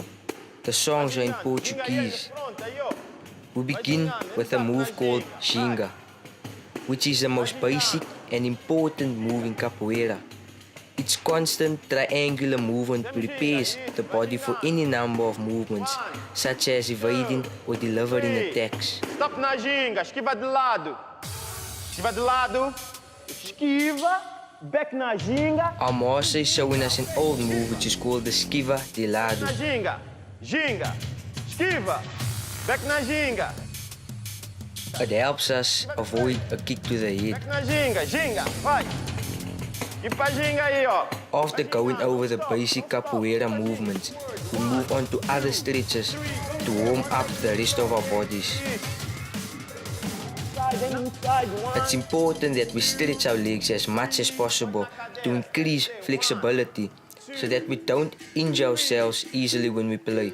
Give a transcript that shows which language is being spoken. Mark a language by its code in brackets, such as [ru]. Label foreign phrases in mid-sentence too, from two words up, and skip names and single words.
[en] The songs are in Portuguese. We begin with a move called ginga, which is the most basic and important move in capoeira. Its constant triangular movement prepares the body for any number of movements, such as evading or delivering attacks. [pt] Stop na ginga, esquiva de lado. Esquiva de lado, esquiva, back na ginga. [en] Our master is showing us an old move which is called the [pt] esquiva de lado. Na ginga, ginga, esquiva, back na ginga. [en] It helps us avoid a kick to the head. [pt] Back na ginga, ginga, vai. E pra ginga aí, ó. [en] After going over the basic capoeira movements, we move on to other stretches to warm up the rest of our bodies. It's important that we stretch our legs as much as possible to increase flexibility so that we don't injure ourselves easily when we play.